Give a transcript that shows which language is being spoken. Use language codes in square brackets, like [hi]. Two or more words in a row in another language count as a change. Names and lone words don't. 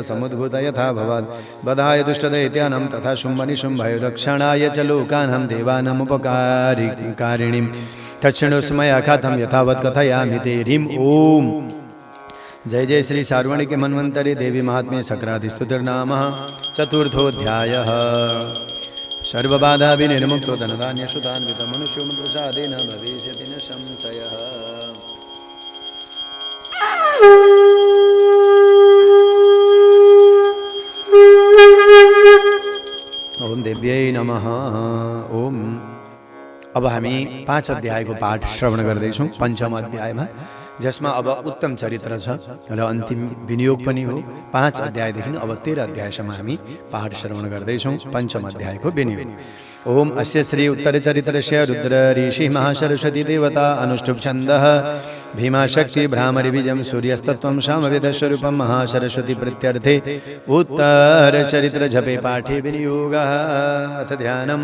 [sa] समुद्भूत यथा भवात् बधाय दुष्टदैत्यानं तथा शुम्भनिशुम्भयो रक्षणाय च लोकानां देवानामुपकारिणीं तच्छृणुस्मया कथं यथावत् कथयामि ते ह्रीं ॐ जय जय श्री सार्वणिके मन्वन्तरे देवी महात्म्ये सक्रादिस्तुतिर्नाम चतुर्थोऽध्यायः सर्वबाधा विनिर्मुक्तो धनधान्यसुतान्वितो मनुष्यो प्रसादेन भविष्यति न संशयः। ओम देव्यै नमः। [ne] ओम अब हामी 5 अध्यायको पाठ श्रवण गर्दैछौँ। पंचम अध्यायमा जसमा अब उत्तम चरित्र छ र अन्तिम विनियोग पनि हो। 5 अध्यायदेखि अब 13 अध्यायसम्म हामी पाठ श्रवण गर्दैछौँ। पञ्चम अध्यायको विनियोग। [sa] ओम अस्य श्री उत्तर चरित्रस्य रुद्र ऋषि महासरस्वती देवता अनुष्टुप छन्दः भीमाशक्ति भ्रामरि बीजं सूर्यस्तत्वं सामवेदस्वरूपं महासरस्वती प्रत्यर्थे उत्तर चरित्र जपे पाठे विनियोगः। अथ ध्यानम्।